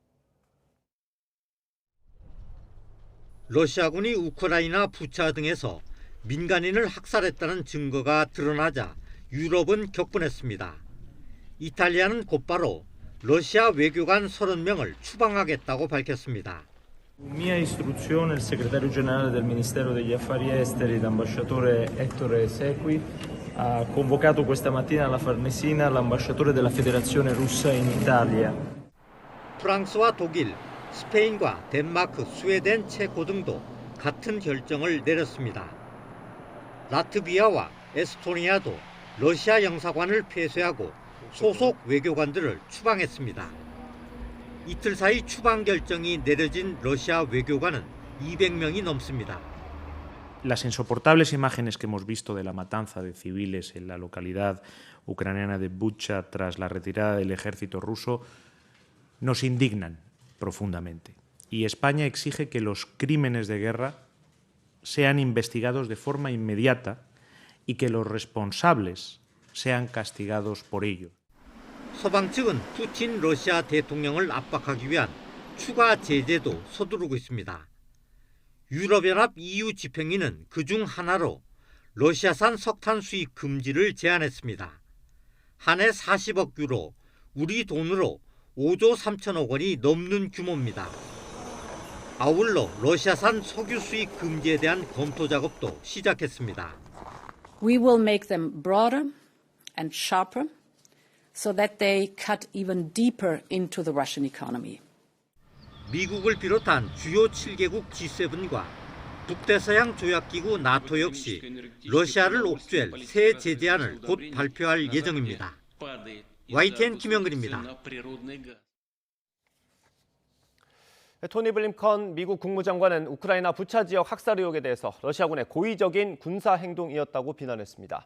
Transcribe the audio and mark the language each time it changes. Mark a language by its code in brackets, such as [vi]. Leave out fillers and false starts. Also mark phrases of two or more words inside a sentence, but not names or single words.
[ko] 러시아군이 우크라이나 부차 등에서 민간인을 학살했다는 증거가 드러나자 유럽은 격분했습니다. 이탈리아는 곧바로 러시아 외교관 30명을 추방하겠다고 밝혔습니다. [it] Mia istruzione, il segretario generale del Ministero degli Affari Esteri, l'ambasciatore Ettore Sequi, ha convocato questa mattina alla Farnesina l'ambasciatore della Federazione Russa in Italia. [ko] 프랑스와 독일, 스페인과 덴마크, 스웨덴, 체코 등도 같은 결정을 내렸습니다. 라트비아와 에스토니아도 러시아 영사관을 폐쇄하고 소속 외교관들을 추방했습니다. 이틀 사이 추방 결정이 내려진 러시아 외교관은 200명이 넘습니다. [es] Las insoportables imágenes que hemos visto de la matanza de civiles en la localidad ucraniana de Bucha tras la retirada del ejército ruso nos indignan profundamente. Y España exige que los crímenes de guerra sean investigados de forma inmediata y que los responsables sean castigados por ello. [ko] 서방 측은 푸틴 러시아 대통령을 압박하기 위한 추가 제재도 서두르고 있습니다. 유럽연합 EU 집행위는 그중 하나로 러시아산 석탄 수입 금지를 제안했습니다. 한 해 40억 유로, 우리 돈으로 5조 3천억 원이 넘는 규모입니다. 아울러 러시아산 석유 수입 금지에 대한 검토 작업도 시작했습니다. [en] We will make them broader and sharper so that they cut even deeper into the Russian economy. [ko] 미국을 비롯한 주요 7개국 G7과 북대서양 조약기구 나토 역시 러시아를 옥죄할 새 제재안을 곧 발표할 예정입니다. YTN 김영근입니다. 토니 블링컨 미국 국무장관은 우크라이나 부차 지역 학살 의혹에 대해서 러시아군의 고의적인 군사 행동이었다고 비난했습니다.